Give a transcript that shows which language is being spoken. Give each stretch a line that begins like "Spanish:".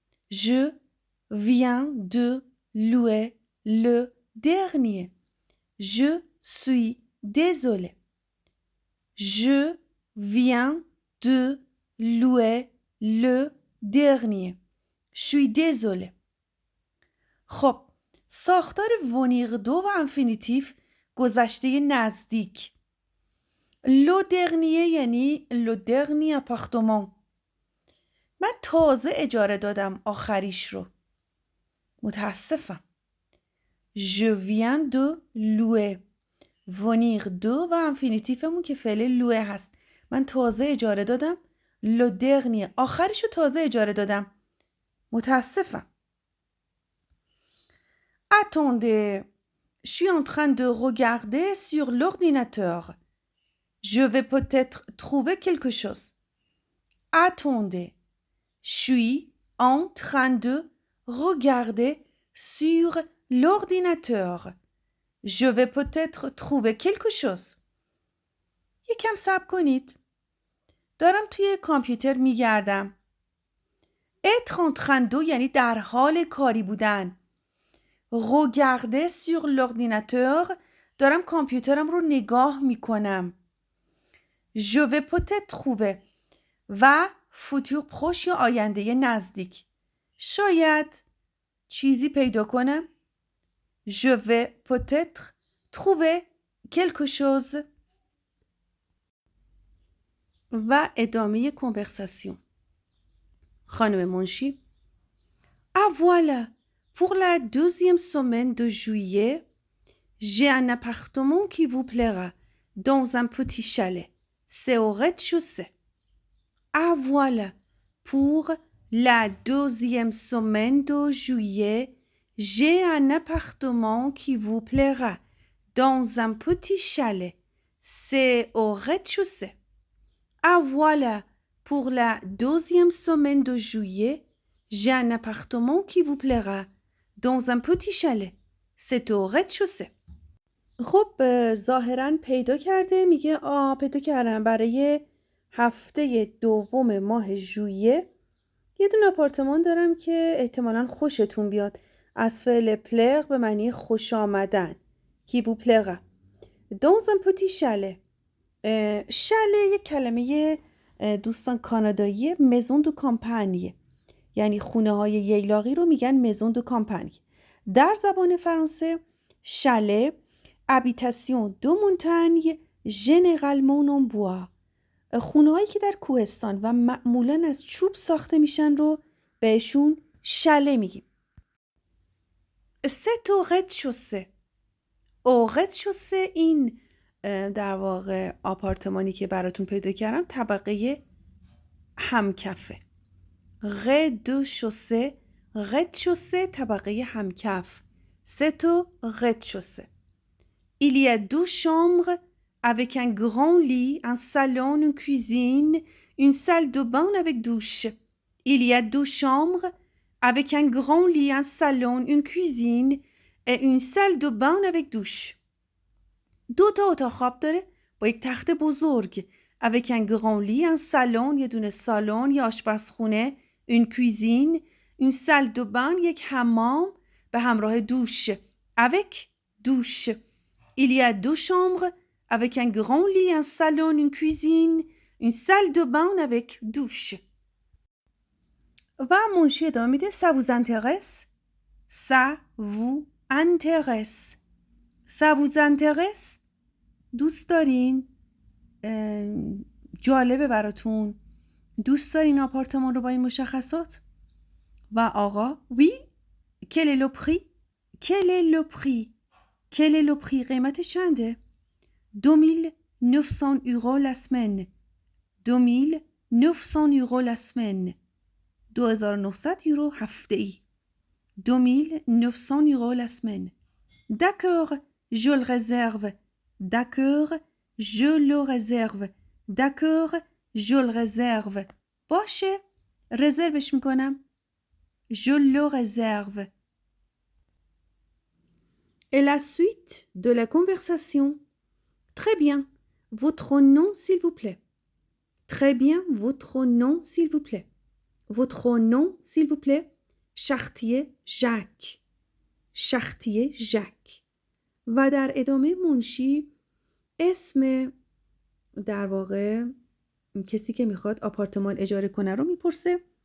French: Je viens de louer le dernier. Je suis désolée. Je viens de louer le dernier. Je suis désolée.
Persian: خب ساختار ونیق 2 و انفینیتیف گذشته نزدیک. لو درنیه یعنی لو درنی اپارتمان. من تازه اجاره دادم آخریش رو. متاسفم.
French: Je viens de louer.
Persian: ونیق 2 و انفینیتیفمون که فعل لوه هست. من تازه اجاره دادم. لو درنیه آخریش رو تازه اجاره دادم. متاسفم.
French: Attendez. Je suis en train de regarder sur l'ordinateur. Je vais peut-être trouver quelque chose. Attendez. Je suis en train de regarder sur l'ordinateur. Je vais peut-être trouver quelque chose.
Persian: یکم صبر کنید. دارم توی کامپیوتر میگردم.
French: être en train de
Persian: یعنی در حال کاری بودن.
French: regarder sur l'ordinateur
Persian: دارم کامپیوترم رو نگاه میکنم.
French: je vais peut-être trouver و futur proche
Persian: یا آینده نزدیک. شاید چیزی پیدا کنم.
French: je vais peut-être trouver quelque chose.
Persian: و ادامه کنورساسیون. خانم منشی
French: Ah voilà, pour la 2e semaine de juillet, j'ai un appartement qui vous plaira dans un petit chalet. C'est au rez-de-chaussée. Ah voilà, pour la 2e semaine de juillet, j'ai un appartement qui vous plaira dans un petit chalet. C'est au rez-de-chaussée. Ah voilà, pour la 2e semaine de juillet, j'ai un appartement qui vous plaira dans un petit chalet. C'est au rez-de-chaussée.
Persian: خب ظاهراً پیدا کرده. میگه پیدا کردم برای هفته دوم ماه ژوئیه یه دونه آپارتمان دارم که احتمالاً خوشتون بیاد. از فعل پلر به معنی خوش آمدن.
French: qui vous plaira. dans un petit chalet.
Persian: شله یک کلمه دوستان کانادایی مزون دو کامپانی، یعنی خونه های ییلاقی رو میگن مزون دو کامپانی. در زبان فرانسه شله
French: habitation de montagne généralement en bois،
Persian: خونه هایی که در کوهستان و معمولا از چوب ساخته میشن رو بهشون شله میگیم.
French: c'est au rez-de-chaussée. au rez-de-chaussée
Persian: این در واقع آپارتمانی که براتون پیدا کردم طبقه همکفه.
French: rez-de-chaussée، rez-de-chaussée
Persian: طبقه همکف.
French: c'est au rez-de-chaussée. Il y a 2 chambres avec un grand lit, un salon, une cuisine, une salle de bain avec douche. Il y a 2 chambres avec un grand lit, un salon, une cuisine et une salle de bain avec douche.
Persian: 2 تا اتاق خواب داره با یک تخت بزرگ.
French: avec un grand lit, un salon،
Persian: یه دونه سالن یا آشپزخونه،
French: une cuisine، une salle de bain،
Persian: یک حمام به همراه دوش.
French: avec douche. Il y a 2 chambres avec un grand lit, un salon, une cuisine, une salle de bain avec douche.
Persian: و منشی ادامه میده
French: ça vous intéresse؟ ça vous intéresse. ça vous intéresse؟
Persian: دوست دارین؟ جالبه براتون؟ دوست دارین آپارتمان رو با این مشخصات؟ و آقا oui.
French: quel est le prix؟ quel est le prix؟ quel est le prix؟
Persian: قیمت چنده؟
French: 2900 euros la semaine. 2900 euros la semaine.
Persian: 2900 euro هفته ای.
French: 2900 euros la semaine. D'accord, je le réserve. D'accord, je le réserve. D'accord, je le réserve.
Persian: باشه، رزروش میکنم.
French: Je le réserve. Et la suite de la conversation. Très bien. Votre nom, s'il vous plaît. Très bien. Votre nom, s'il vous plaît. Votre nom, s'il vous plaît. Chartier Jacques. Chartier Jacques.
Persian: و در ادامه منشی اسم در واقع کسی که میخواد آپارتمان اجاره کنه رو میپرسه.